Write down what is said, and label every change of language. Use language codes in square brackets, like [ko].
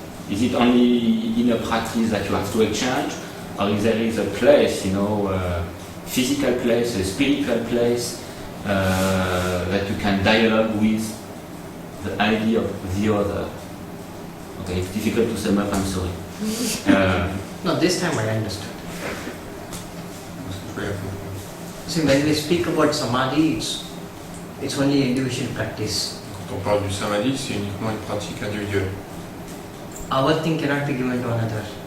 [en] Is it only in a practice that you have to exchange, or is there a place, physical place, a spiritual place that you can dialogue with the idea of the other? Okay, it's difficult to sum up, I'm sorry. No, this time I understood. See, when we speak about samadhi, it's only individual practice. [fr] Quand on parle du samadhi, c'est uniquement une pratique individuelle. [en] Our thing cannot be given to another.